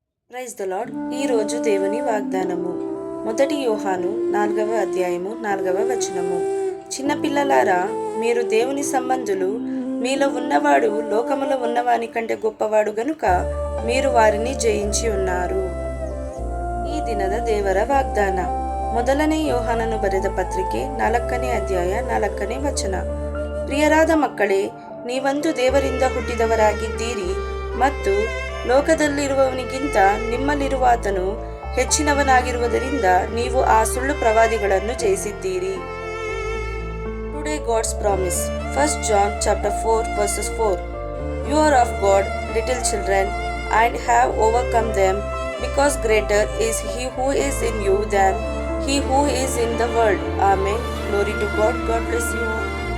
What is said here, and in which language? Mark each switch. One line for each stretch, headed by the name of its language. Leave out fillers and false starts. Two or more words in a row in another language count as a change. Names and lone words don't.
English: Praise the Lord.
Telugu: ఈరోజు దేవుని వాగ్దానము. మొదటి యోహాను 4వ అధ్యాయము 4వ వచనము. చిన్నపిల్లలారా, మీరు దేవుని సంబంధులు, మీలో ఉన్నవాడు లోకములో ఉన్నవాని కంటే గొప్పవాడు గనుక మీరు వారిని జయించి ఉన్నారు.
Kannada: ಈ ದಿನದ ದೇವರ ವಾಗ್ದಾನ. ಮೊದಲನೇ ಯೋಹಾನನು ಬರೆದ ಪತ್ರಿಕೆ 4ನೇ ಅಧ್ಯಾಯ 4ನೇ ವಚನ. ಪ್ರಿಯರಾದ ಮಕ್ಕಳೇ, ನೀವಂದು ದೇವರಿಂದ ಹುಟ್ಟಿದವರಾಗಿದ್ದೀರಿ ಮತ್ತು ಲೋಕದಲ್ಲಿರುವವನಿಗಿಂತ ನಿಮ್ಮಲ್ಲಿರುವಾತನು ಹೆಚ್ಚಿನವನಾಗಿರುವುದರಿಂದ ನೀವು ಆ ಸುಳ್ಳು ಪ್ರವಾದಿಗಳನ್ನು ಜಯಿಸಿದ್ದೀರಿ.
English: Today God's promise. 1 John chapter 4 verses 4. You are of God, little children, and have overcome them, because greater is he who is in you than he who is in the world. Amen. Glory to God. God bless you all.